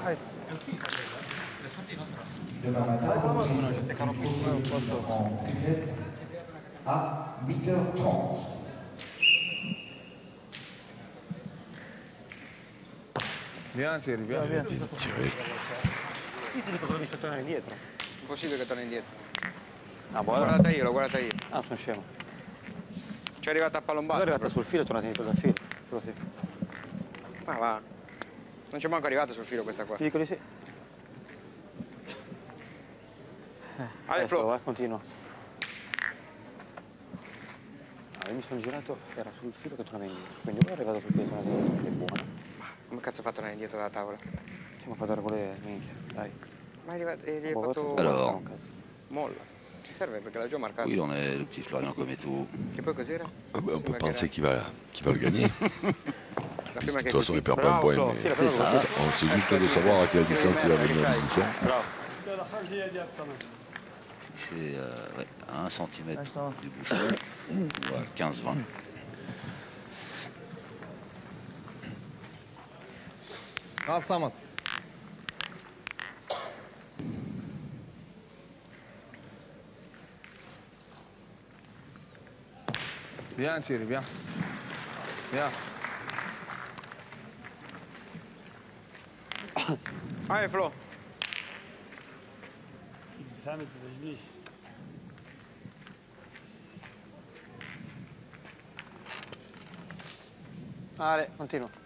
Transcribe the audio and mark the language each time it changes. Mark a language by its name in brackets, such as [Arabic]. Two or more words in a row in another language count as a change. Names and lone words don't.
[French] Demain matin, en triplette à 8h30. Bien Thierry, bien. Bien tiré. [Italian] Io ti dico che mi sta tornando indietro. Impossibile che torni indietro. Ah, L'ho buona. guardata io, l'ho guardata io. Ah, sono scemo. Ci è arrivata a È pallombato. arrivata sul filo, è tornata indietro dal filo. Così. Ma va. Non c'è manco arrivata sul filo questa qua. Ti dico di sì. Ale, Flo. Continua. Io mi sono girato, era sul filo che tornava indietro. Quindi ora è arrivato sul filo che tornava indietro, che è buona. Come cazzo ha fatto tornare indietro dalla tavola? Ci mi ha fatto regolare, minchia, dai. Ma gli hai [French] Bon, [Italian] fatto... [French] Alors. [Italian] Molla. Ti serve perché l'ha già marcato. [French] Oui, il en est le petit Florian Cometto. [Italian] Che poi cos'era? [French] On peut penser qu'il va le gagner. [Italian] La [French] Puis, [Italian] prima [French] de [Italian] che [French] toute façon, il perd pas un Bravo, point. Flo. Mais [Italian] Sì, la [French] C'est [Italian] prima [French] ça. on sait juste de savoir à quelle distance il va venir du bouchon. Bravo. Si c'est ouais, à 1 cm Ah, ça va. du bouchon, ou à 15-20. Bravo, Samad. Viens, Thierry, viens. Viens. Allez, Flo. [Italian] Ale, continua.